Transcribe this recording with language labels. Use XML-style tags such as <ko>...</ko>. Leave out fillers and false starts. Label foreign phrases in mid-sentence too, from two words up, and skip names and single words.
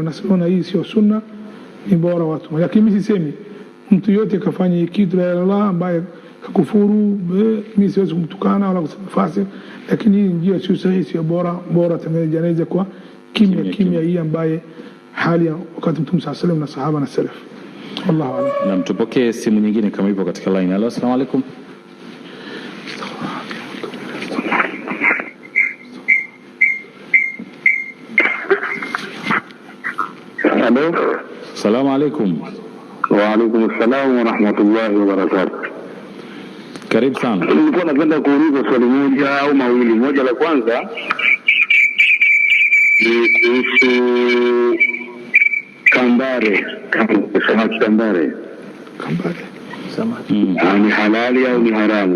<sw>Nasema hii sio sunna, ni bora watu. Lakini mimi sisemi mtu yote kafanya kitu la Allah ambaye kakufuru, mimi siwezi kumtukana wala kusema fasik, lakini hii njia sio sahihi, sio bora tena janaza kwa kimya hii ambaye hali ya wakati Mtume</sw> <ar>صلى الله عليه وسلم</ar> <sw>na sahaba na salaf.</sw> <ar>والله أعلم.</ar> <sw>Na mtupokee simu nyingine kama ipo katika line.</sw> <ar>Hello, السلام عليكم. Hello. السلام عليكم. وعليكم السلام ورحمة الله وبركاته.</ar> <sw>Karibu sana. Nilikuwa napenda kuuliza swali moja au mawili. Moja la kwanza ni kuhusu kambare. Samaki kambare. Samaki. Ni halali au ni haramu?</sw>